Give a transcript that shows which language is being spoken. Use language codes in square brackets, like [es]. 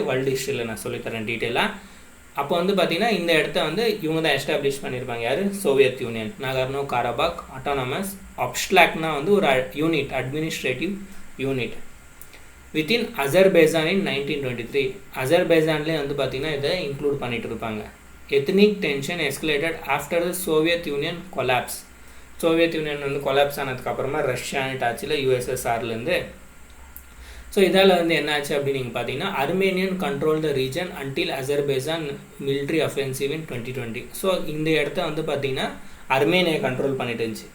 [ta] World ஹிஸ்ட்ரியில் நான் சொல்லித்தரேன் டீட்டெயிலாக. அப்போ வந்து பார்த்திங்கன்னா இந்த இடத்த வந்து இவங்க தான் எஸ்டாப்ளிஷ் பண்ணியிருப்பாங்க. யார்? Soviet union. [en] Nagorno Karabakh autonomous அப்ஸ்ட்ராக்ட்னா [ta] வந்து ஒரு [en] Unit, administrative unit within Azerbaijan in 1923. [ta] அசர்பைஜான்லேயே வந்து பார்த்திங்கன்னா இதை இன்க்ளூட் பண்ணிகிட்டு இருப்பாங்க. [en] ethnic tension escalated after the Soviet Union collapse. [ta] Soviet union வந்து கொலாப்ஸ் ஆனதுக்கப்புறமா ரஷ்யான்ட்டு ஆச்சுல யூஎஸ்எஸ்ஆர்லேருந்து. ஸோ இதால் வந்து என்ன ஆச்சு அப்படின்னு நீங்கள் பார்த்தீங்கன்னா [en] Armenian control the region until Azerbaijan military offensive in 2020. [ta] So இந்த இடத்த வந்து பார்த்திங்கன்னா அர்மேனியா கண்ட்ரோல் பண்ணிட்டு இருந்துச்சு.